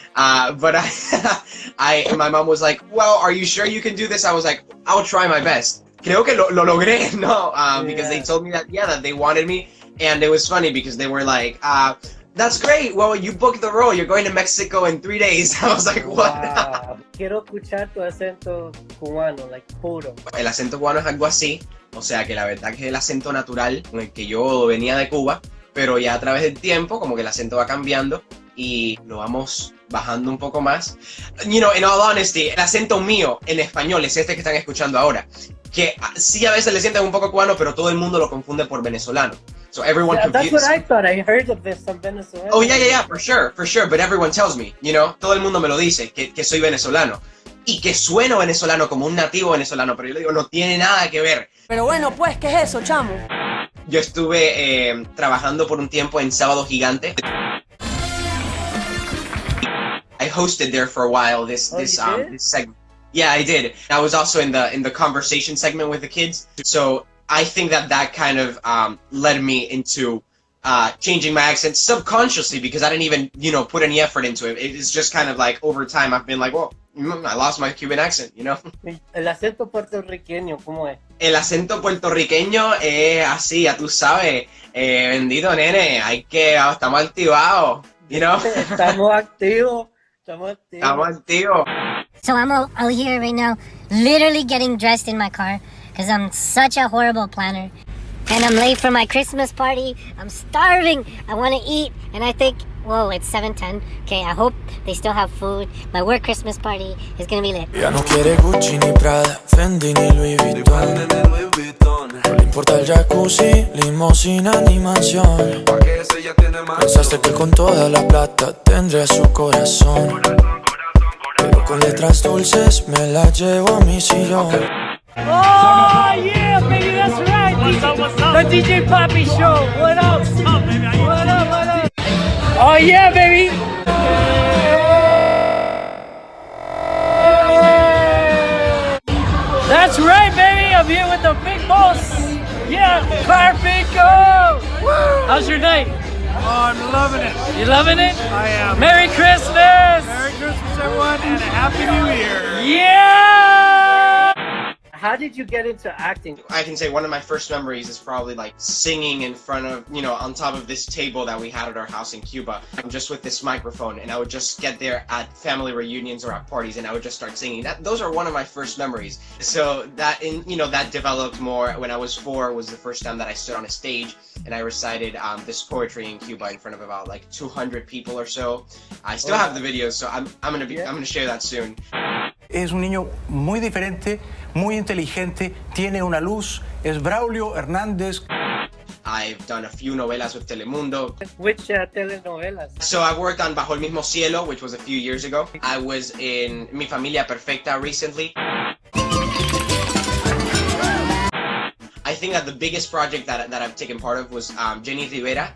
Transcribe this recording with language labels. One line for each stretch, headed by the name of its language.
English: But my mom was like, well, are you sure you can do this? I was like, I'll try my best.
Spanish: Creo que lo logré, no,
English: because they told me that, that they wanted me. And it was funny because they were like, that's great. Well, you booked the role. You're going to Mexico in 3 days. I was like, what?
Spanish: Wow. Quiero escuchar tu acento cubano, like puro. El acento cubano es algo así. O sea que la verdad que es el acento natural con el que yo venía de Cuba. Pero ya a través del tiempo, como que el acento va cambiando y lo vamos bajando un poco más.
English: In all honesty,
Spanish: el acento mío en español es este que están escuchando ahora. Que sí a veces le sienten un poco cubano, pero todo el mundo lo confunde por venezolano.
English: So everyone That's what I thought. I heard of this on Venezuela. Oh, yeah, for sure. But everyone tells me,
Spanish: todo el mundo me lo dice, que soy venezolano. Y que sueno venezolano como un nativo venezolano, pero yo le digo, no tiene nada que ver. Pero bueno, pues, ¿qué es eso, chamo? Yo estuve trabajando por un tiempo en Sábado Gigante.
English: I hosted there for a while this segment. Yeah, I did. I was also in the conversation segment with the kids. So I think that kind of led me into changing my accent subconsciously, because I didn't even, put any effort into it. It's just kind of like over time I've been like, well, I lost my Cuban accent,
Spanish: El acento puertorriqueño, ¿cómo es? El acento puertorriqueño es así, ya tú sabes. Bendito nene, estamos activados, Estamos activos. Estamos activos.
English: So I'm out here right now, literally getting dressed in my car, because I'm such a horrible planner. And I'm late for my Christmas party. I'm starving. I want to eat. And I think, whoa, it's 7:10. Okay, I hope they still have food. My work Christmas party is going to be lit.
Spanish: Ya no quiere Gucci ni Prada, Fendi ni Louis Vuitton. No le importa el jacuzzi, limosina ni mansión. Pensaste que con toda la plata tendría su corazón. Pero con letras dulces me la llevo a mi sillón.
English: Oh, yeah, baby, that's right. The DJ Papi Show. What up? What up? Oh, yeah, baby. I'm here with the big boss. Yeah, Carpico. How's your night? Oh, I'm loving it. You loving it? I am. Merry Christmas. Merry Christmas, everyone, and a Happy New Year. Yeah. How did you get into acting? I can say one of my first memories is probably like singing in front of, on top of this table that we had at our house in Cuba. I'm just with this microphone, and I would just get there at family reunions or at parties, and I would just start singing. Those are one of my first memories. So that that developed more when I was 4. Was the first time that I stood on a stage and I recited this poetry in Cuba in front of about like 200 people or so. I still have the videos, so I'm gonna share that soon.
Spanish: Es un niño muy diferente, muy inteligente, tiene una luz, es Braulio Hernández.
English: I've done a few novelas with Telemundo. Which telenovelas? So I worked on Bajo el Mismo Cielo, which was a few years ago. I was in Mi Familia Perfecta recently. I think that the biggest project that I've taken part of was Jenny Rivera.